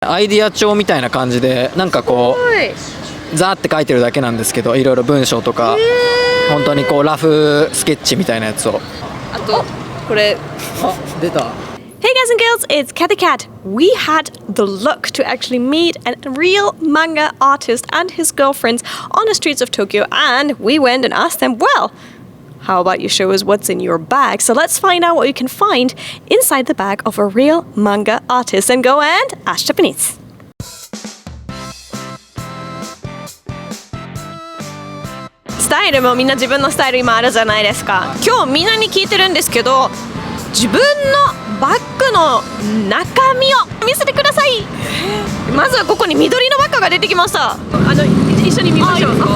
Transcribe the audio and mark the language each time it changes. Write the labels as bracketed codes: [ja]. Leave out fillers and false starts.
[ja] アイディア帳みたいな感じで、なんかこうザーって書いてるだけなんですけど、いろいろ文章とか本当にこうラフスケッチみたいなやつを。あとこれ出た。 [en] Hey guys and girls, it's Cat the Cat. We had the luck to actually meet a real manga artist and his girlfriends on the streets of Tokyo, and we went and asked them, well, how about you show us what's in your bag? So let's find out what you can find inside the bag of a real manga artist and go and ask Japanese. [ja] スタイルもみんな自分のスタイル今あるじゃないですか。今日みんなに聞いてるんですけど、自分のバッグの中身を見せてください。まずはここに緑のバッグが出てきました。一緒に見ましょう。